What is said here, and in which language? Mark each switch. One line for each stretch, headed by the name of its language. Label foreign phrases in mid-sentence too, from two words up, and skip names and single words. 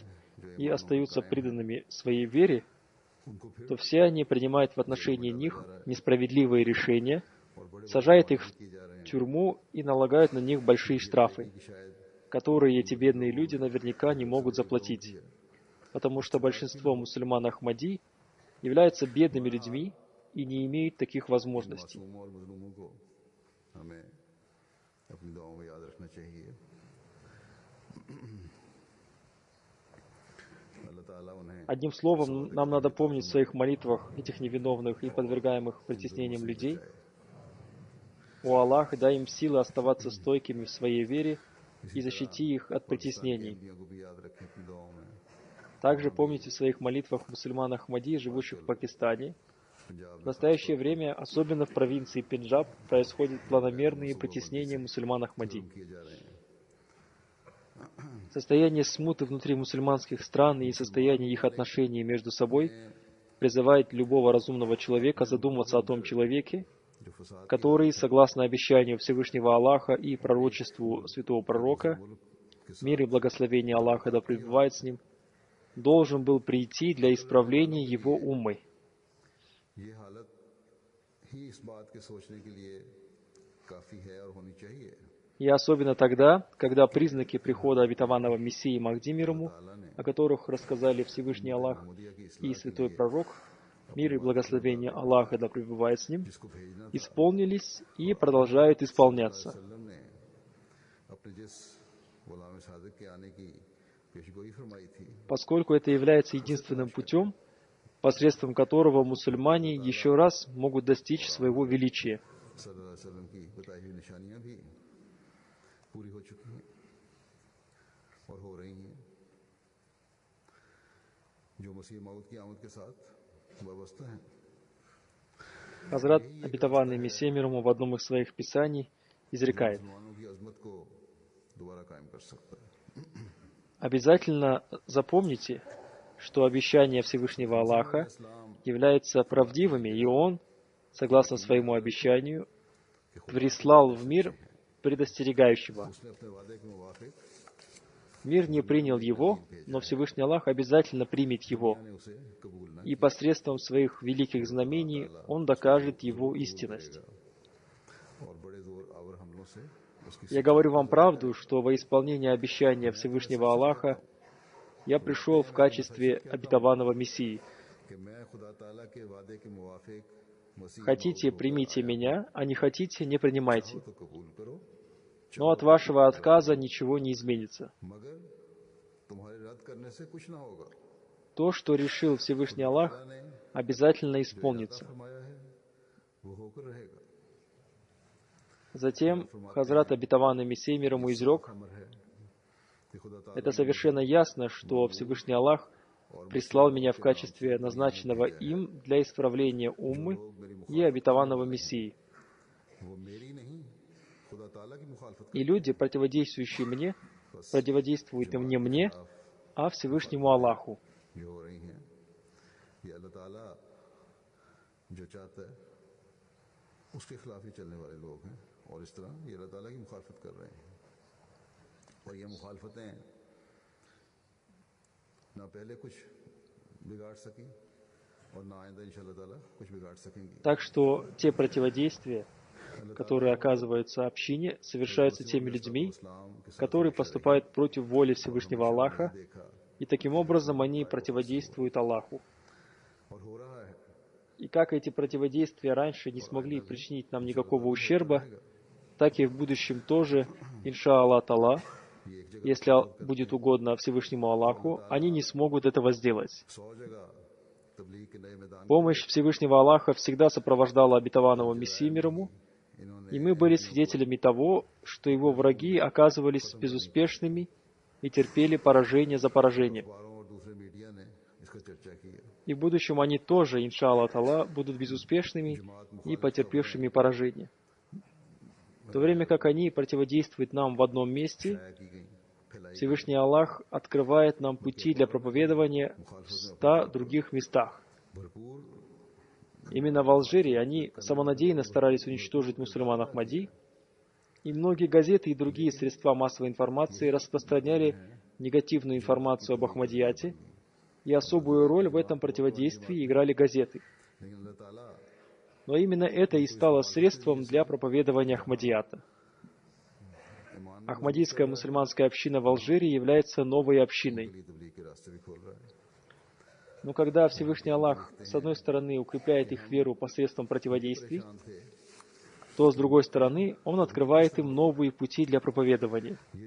Russian: и остаются преданными своей вере, то все они принимают в отношении них несправедливые решения, сажают их в тюрьму и налагают на них большие штрафы. которые эти бедные люди наверняка не могут заплатить, потому что большинство мусульман Ахмади являются бедными людьми и не имеют таких возможностей.
Urdu: معصوم اور مظلوموں کو ہمیں اپنی دعاؤں میں یاد رکھنا چاہیے. اللہ تعالیٰ انہیں
Russian: Одним словом, нам надо помнить в своих молитвах этих невиновных и подвергаемых притеснениям людей. О Аллах, дай им силы оставаться стойкими в своей вере и защити их от притеснений.
Urdu: قیدیوں کو بھی یاد رکھیں اپنی دعاؤں میں.
Russian: Также помните в своих молитвах мусульман Ахмади, живущих в Пакистане.
Urdu: पंजाब
Russian: В настоящее время, особенно в провинции Пенджаб, происходят планомерные притеснения мусульман Ахмади.
Urdu: کیے جا رہے ہیں.
Russian: Состояние смуты внутри мусульманских стран и состояние их отношений между собой призывает любого разумного человека задуматься о том человеке,
Urdu: جو فساد
Russian: который, согласно обещанию Всевышнего Аллаха и пророчеству святого пророка, мир и благословение Аллаха да пребывает с ним, должен был прийти для исправления его уммы.
Urdu: یہ حالت ہی اس بات کے سوچنے کے لیے کافی ہے اور ہونی چاہیے.
Russian: И особенно тогда, когда признаки прихода обетованного Мессии Махди мир ему, о которых рассказали Всевышний Аллах и святой пророк, мир и благословение Аллаха да пребывает с ним,
Urdu: جس کو بھیجنا
Russian: исполнились и продолжают исполняться.
Urdu: وسلم نے اپنے جس غلام صادق کے آنے کی پیشگوئی فرمائی تھی,
Russian: Поскольку это является единственным путем, посредством которого мусульмане еще раз могут достичь своего величия.
Arabic: صلی اللہ علیہ وسلم
Urdu: کی بتائی ہوئی نشانیاں بھی پوری ہو چکی ہیں اور ہو رہی ہیں، جو مسیح موت کی آمد کے ساتھ وابستہ ہیں.
Russian: Хазрат, обетованный Мессия мир ему, в одном из своих писаний изрекает:
Urdu: مسلمانوں کی عظمت کو دوبارہ قائم کر سکتا ہے.
Russian: обязательно запомните, что обещания Всевышнего Аллаха являются правдивыми, и Он, согласно своему обещанию, прислал в мир предостерегающего.
Urdu: اس نے اپنے وعدے کے موافق
Russian: Мир не принял его, но Всевышний Аллах обязательно примет его,
Urdu: نے اسے قبول نہ
Russian: и посредством своих великих знамений Он докажет его истинность.
Urdu: اور بڑے زور آور حملوں سے اس کی
Russian: Я говорю вам правду, что во исполнение обещания Всевышнего Аллаха я пришел в качестве обетованного Мессии.
Urdu: کہ میں خدا تعالیٰ کے وعدے کے موافق مسیح
Russian: Хотите, примите меня, а не хотите, не принимайте.
Urdu: تو قبول کرو,
Russian: Но от вашего отказа ничего не изменится.
Urdu: مگر تمہارے رد کرنے سے کچھ نہ ہوگا.
Russian: То, что решил Всевышний Аллах, обязательно исполнится.
Urdu: فرمایا ہے وہ ہو کر رہے گا.
Russian: Затем Хазрат, обетованный Мессией мир ему, изрек:
Urdu: امر ہے کہ خدا تعالیٰ
Russian: это совершенно ясно, что Всевышний Аллах прислал меня в качестве назначенного им для исправления уммы и обетованного Мессии.
Urdu: وہ میری نہیں خدا تعالیٰ کی مخالفت
Russian: И люди, противодействующие мне, противодействуют не мне, а Всевышнему Аллаху.
Urdu: یہ ہو رہی ہیں. یہ اللہ تعالیٰ جو چاہتا ہے اس کے خلاف ہی چلنے والے لوگ ہیں، اور اس طرح یہ اللہ تعالیٰ کی مخالفت کر رہے ہیں. اور یہ مخالفتیں نہ پہلے کچھ بگاڑ سکی اور نہ آئندہ
Arabic: إن شاء الله تعالى
Urdu: کچھ بگاڑ سکیں گی.
Russian: Так что те противодействия, которые оказываются общине, совершаются теми людьми,
Urdu: اسلام کے ساتھ
Russian: которые поступают против воли Всевышнего Аллаха,
Urdu: देखा
Russian: и таким образом они противодействуют Аллаху.
Urdu: اور ہو رہا ہے.
Russian: И как эти противодействия раньше не смогли причинить нам никакого ущерба, так и в будущем тоже,
Arabic: إن شاء الله تعالى,
Russian: если будет угодно Всевышнему Аллаху, они не смогут этого сделать.
Urdu: 100 جگہ تبلیغ کے نئے میدان
Russian: Помощь Всевышнего Аллаха всегда сопровождала обетованного Мессию мир ему, и мы были свидетелями того, что его враги оказывались безуспешными и терпели поражение за поражением.
Urdu: اخباروں اور دوسرے میڈیا نے اس کا چرچا کی ہے.
Russian: И в будущем они тоже,
Arabic: إن شاء الله تعالى,
Russian: будут безуспешными и потерпевшими поражение. В то время как они противодействуют нам в одном месте,
Urdu: طے کی گئی پھیلائی
Russian: Всевышний Аллах открывает нам пути для проповедования в 100 других местах.
Urdu: भरपूर
Russian: Именно в Алжире они самонадеянно старались уничтожить мусульман Ахмади, и многие газеты и другие средства массовой информации распространяли негативную информацию об Ахмадияте, и особую роль в этом противодействии играли газеты.
Urdu: لیکن اللہ تعالیٰ
Russian: Но именно это и стало средством для проповедования Ахмадията.
Urdu: ईमान
Russian: Ахмадийская мусульманская община в Алжире является новой общиной. Но когда Всевышний Аллах, с одной стороны, укрепляет их веру посредством противодействий, то, с другой стороны, Он открывает им новые пути для проповедования.